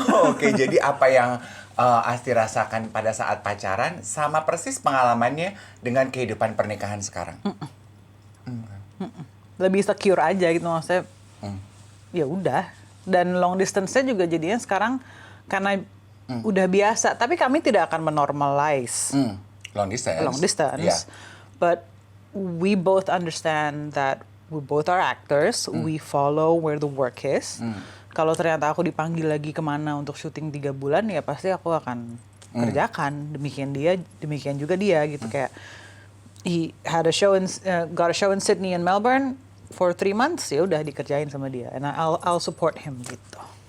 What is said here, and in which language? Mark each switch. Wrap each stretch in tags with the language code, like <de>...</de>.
<id>Oke, jadi apa yang Asti rasakan pada saat pacaran sama persis pengalamannya dengan kehidupan pernikahan sekarang. Lebih secure aja gitu maksudnya. Ya udah. Dan long distance-nya juga jadinya sekarang karena udah biasa. Tapi kami tidak akan menormalize</id> <en>Long distance. Long distance. Yeah. But we both understand that we both are actors. We follow where the work is.</en> <id>Kalau ternyata aku dipanggil lagi kemana untuk syuting 3 bulan, ya pasti aku akan kerjakan. Demikian juga dia gitu kayak</id> <en>he had got a show in Sydney and Melbourne for 3 months,</en> <id>ya udah dikerjain sama dia.</id> <en>And I'll support him gitu.</en>